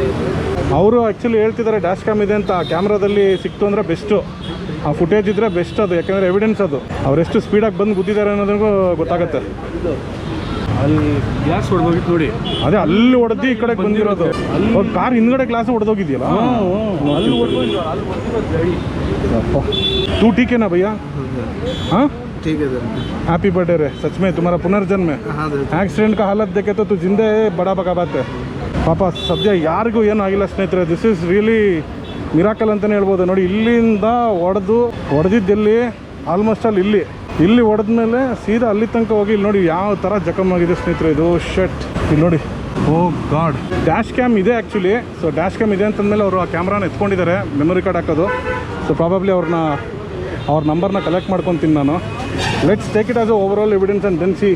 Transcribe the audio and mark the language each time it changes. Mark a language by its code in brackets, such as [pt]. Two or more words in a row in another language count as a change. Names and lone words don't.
[kn] ಅವರು ಆ್ಯಕ್ಚುಲಿ ಹೇಳ್ತಿದ್ದಾರೆ [en] dash cam [kn] ಇದೆ ಅಂತ. ಕ್ಯಾಮ್ರಾದಲ್ಲಿ ಸಿಕ್ತು ಅಂದರೆ ಬೆಸ್ಟು, ಆ ಫುಟೇಜ್ ಇದ್ದರೆ ಬೆಸ್ಟ್ ಅದು, ಯಾಕೆಂದರೆ ಎವಿಡೆನ್ಸ್ ಅದು. ಅವರೆಷ್ಟು ಸ್ಪೀಡಾಗಿ ಬಂದು ಗುದ್ದಿದ್ದಾರೆ ಅನ್ನೋದಕ್ಕೂ ಗೊತ್ತಾಗುತ್ತೆ. ಅಲ್ಲಿ ಗ್ಲಾಸ್ ಹೊಡೆದೋಗಿತ್ತು ನೋಡಿ, ಅದೇ ಅಲ್ಲಿ ಹೊಡೆದು ಈ ಕಡೆಗೆ ಬಂದಿರೋದು. ಅಲ್ಲಿ ಕಾರ್ ಹಿಂದ್ಗಡೆ ಗ್ಲಾಸ್ ಹೊಡೆದೋಗಿದೆಯಲ್ಲ, ಅಲ್ಲಿ ಹೊಡೆದೋಗಿದ್ದು. ಅಲ್ಲಿ ಹೊಡೆದಿರೋದು ಗಾಡಿ. [hi] तू ठीक है ना भैया? हाँ ठीक है सर. [en] happy birthday रे. [hi] सच में तुम्हारा पुनर्जन्म है. एक्सीडेंट का हालत देखे तो तू जिंदे है, बड़ा बका बात है. [kn] ಪಾಪ ಸದ್ಯ ಯಾರಿಗೂ ಏನೂ ಆಗಿಲ್ಲ ಸ್ನೇಹಿತರೆ. [en] This is really miracle [kn] ಅಂತಲೇ ಹೇಳ್ಬೋದು. ನೋಡಿ, ಇಲ್ಲಿಂದ ಹೊಡೆದಿದ್ದೆಲ್ಲಿ ಆಲ್ಮೋಸ್ಟ್ ಅಲ್ಲಿ ಇಲ್ಲಿ ಹೊಡೆದ್ಮೇಲೆ ಸೀದಾ ಅಲ್ಲಿ ತನಕ ಹೋಗಿ ಇಲ್ಲಿ ನೋಡಿ ಯಾವ ಥರ ಜಖಮ್ ಆಗಿದೆ ಸ್ನೇಹಿತರೆ. ಇದು ಶಟ್ ಇಲ್ಲಿ ನೋಡಿ. [en] Oh God. dash cam [kn] ಇದೆ ಆ್ಯಕ್ಚುಲಿ. ಸೊ [en] dash cam [kn] ಇದೆ ಅಂತಂದಮೇಲೆ ಅವರು ಆ ಕ್ಯಾಮ್ರಾನ ಎತ್ಕೊಂಡಿದ್ದಾರೆ, [en] memory card [kn] ಹಾಕೋದು. [en] So probably [kn] ಅವ್ರ ನಂಬರ್ನ ಕಲೆಕ್ಟ್ ಮಾಡ್ಕೊತೀನಿ ನಾನು. [en] Let's take it as a overall evidence and then see.